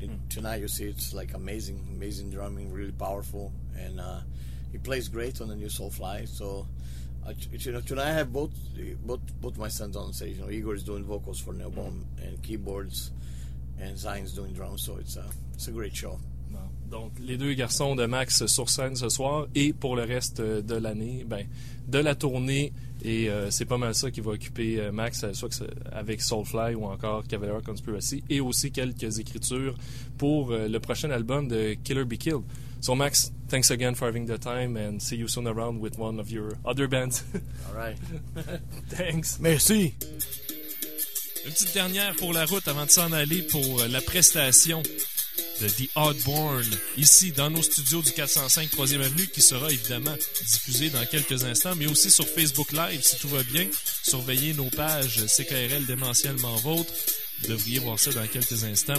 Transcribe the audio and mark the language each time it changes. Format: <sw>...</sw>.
<en>Tonight you see it's like amazing drumming, really powerful, and he plays great on the new Soulfly. So, you know, tonight I have both my sons on stage. You know, Igor is doing vocals for Nailbomb and keyboards, and Zion's doing drums. So it's a great show.</en> <fr>Donc, les deux garçons de Max sur scène ce soir et pour le reste de l'année, ben, de la tournée. Et c'est pas mal ça qui va occuper Max, soit que avec Soulfly ou encore Cavalera Conspiracy, et aussi quelques écritures pour le prochain album de Killer Be Killed.</fr> <en>So, Max, thanks again for having the time and see you soon around with one of your other bands. All right. Thanks.</en> <fr>Merci. Une petite dernière pour la route avant de s'en aller pour la prestation de The Oddborn, ici dans nos studios du 405 3e Avenue, qui sera évidemment diffusé dans quelques instants, mais aussi sur Facebook Live, si tout va bien. Surveillez nos pages CKRL démentiellement vôtres. Vous devriez voir ça dans quelques instants.</fr>